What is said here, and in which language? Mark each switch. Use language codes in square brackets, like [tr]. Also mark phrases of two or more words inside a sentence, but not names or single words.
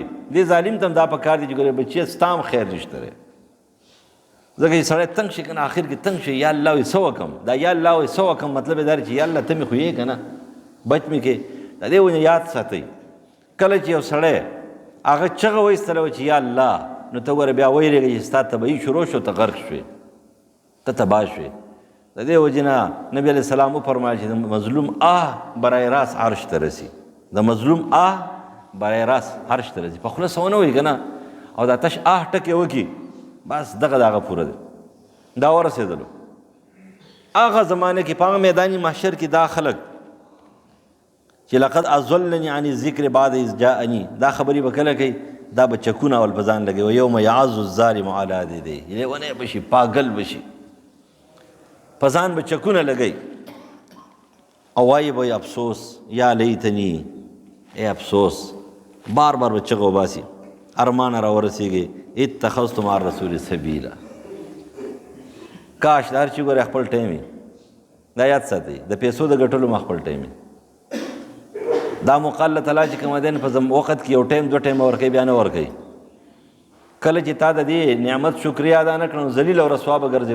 [ps] دې ظالم ته هم دا پکار دي چې ګورې بچیه ستا هم خیر نشته دی، ځکه چې سړی تنګ شي که نه آخر کې تنګ شي، [ar] یا الله [ps] وایي څه وکړم، دا [ar] یا الله [ps] وایي څه وکړم مطلب یې دا دی چې [ar] یا الله [ps] ته مې خو یې که نه بچ مې کې. د دې وجه یاد ساتئ کله چې یو سړی هغه چغه وایستله وه چې [ar] یا الله، [ps] نو ته ګوره بیا ویرېږه چې ستا طبعي شروع شو، ته غرق شوې، ته تباه شوې. د دې وجې نه نبي [ar] علیه السلام [ps] وفرمایل چې د مظلوم برای راست عرش ته رسي، د مظلوم برای راست عرش ته رسي. په خوله څه ونه وایي که نه، او دا تش ټکې وکړي بس دغه پوره دی. دا ورسېدلو هغه زمانه کې په هغه میدان محشر کې دا خلک چې [ar] لقد اضلني عن الذکر بعد اذ جاءني، [ps] دا خبرې به کله کوي، دا به چکونه اول په ځان لګوي. [ar] یوم یعض الظالم علی یدیه، [ps] لیونی به شي، پاگل به شي، په ځان به چکونه لګوي او وایي به افسوس [ar] یا لیتنی، [ps] ای افسوس، بار بار به چغه وباسي، ارمان را ورسېږي [ar] اتخذت مع الرسول سبیلا. [ps] کاش دا هر چې ګورې خپل ټایم دا یاد ساتئ، د پیسو د ګټلو ما خپل ټایم دا موقع الله تعالی چې کومه دی په وخت کې یو ټایم دو ټایم ورکوي، بیا نه ورکوي. کله چې تا د دې نعمت شکریا ادا نه کړو ذلیل او رسوا به ګرځې.